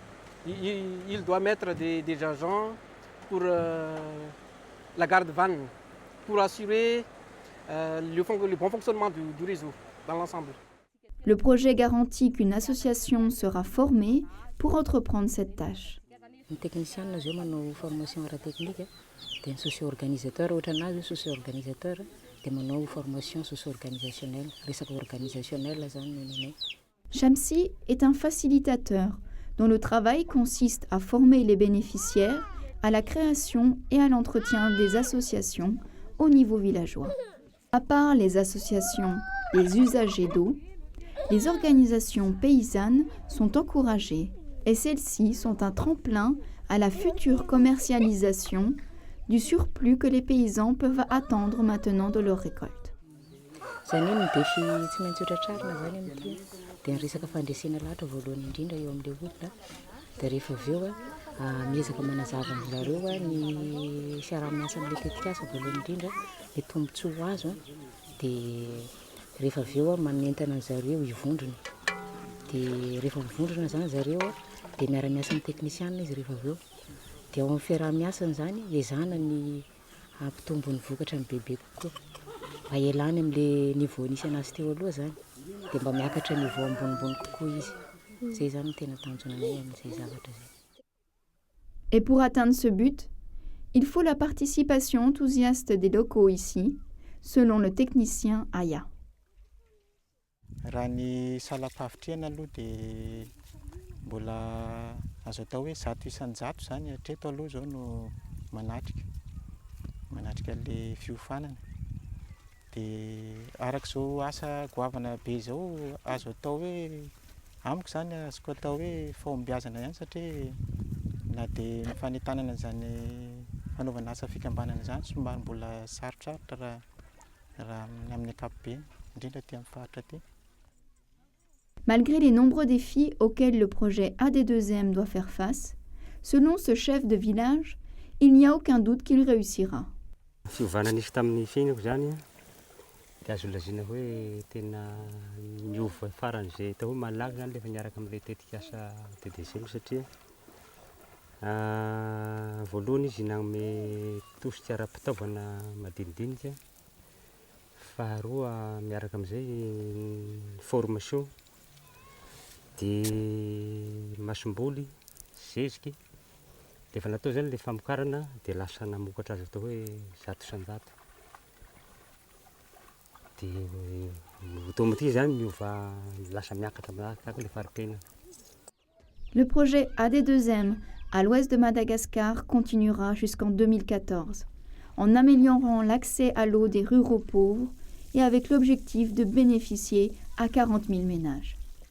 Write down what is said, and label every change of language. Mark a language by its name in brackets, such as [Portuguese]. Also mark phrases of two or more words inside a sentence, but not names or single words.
[French] Il doit mettre des agents pour la garde vanne, pour assurer le bon fonctionnement du réseau dans l'ensemble. Le projet garantit qu'une association sera formée pour entreprendre cette tâche. [Malagasy] Ny technicienne zao manao formation ara-technique dia ny socio-organisateur ohatra anazy hoe socio-organisateur dia manao [French] formation socio-organisationnelle, [Malagasy] resaka organisationnel zany nenay. [French] Shamsi est un facilitateur dont le travail consiste à former les bénéficiaires à la création et à l'entretien des associations au niveau villageois. À part les associations des usagers d'eau, les organisations paysannes sont encouragées et celles-ci sont un tremplin à la future commercialisation du surplus que les paysans peuvent attendre maintenant de leur récolte. [Malagasy] Zany hoe ny défi tsy maintsy hotratrarina zany amin'ity dia ny resaka fandresena lahatra voalohany indrindra eo amin'ilay olona dia rehefa avy eo miezaka manazava amin'zareo ny fiaraha-miasa amin'ilay tetikasa voalohany indrindra ny tombontsoa ho azo dia rehefa avy eo manentana an'zareo hivondrona dia rehefa mivondrona zany zareo dia miara-miasa amin'ny technicienne izy rehefa avy eo dia ao amin'ny fiaraha-miasany zany ezahana ny ampitombo ny vokatra ny bebe kokoa mba ialany amin'ilay niveau nisy anazy teo aloha zany dia mba miakatra niveau ambonimbony kokoa izy. Zay zany no tena tanjonanay amin'izay zavatra zay. [French] Et pour atteindre ce but, il faut la participation enthousiaste des locaux ici, selon le technicien Aya. [Malagasy] Raha ny salafafitrihana aloha dia mbola azo atao hoe 100 isan-jato zany hatreto aloha zao no manatrika le fiofanana dia arak'izao asa goavana be zao azo atao hoe amiko zany azoko atao hoe fahombiazana ihany satria na dia ny fanentanana zany fanaovana asa fikambanana zany somary mbola sarotsarotra raha amin'ny ankapobeny indrindra aty amin'ny faritra aty. [French] Malgré les nombreux défis auxquels le projet AD2M doit faire face, selon ce chef de village, il n'y a aucun doute qu'il réussira. [Malagasy] Fiovana nisy tamin'ny fiainako zany dia azo lazaina hoe tena niova faran'izay atao hoe malaky zany rehefa niaraka amin'ilay tetikasa DDCM satria voalohany izy nanome tosika ara-pitaovana madinidinika, faharoa miaraka amin'izay formation dia masomboly, zeziky, dia efa natao zany ilay famokarana dia lasa namokatra azy atao hoe 100 isan-jato. Dia automatique zany miova lasa miakatra tahaka ilay fari-piainana. [French] Le projet AD2M à l'ouest de Madagascar continuera jusqu'en 2014, en améliorant l'accès à l'eau des ruraux pauvres et avec l'objectif de bénéficier à 40 000 ménages.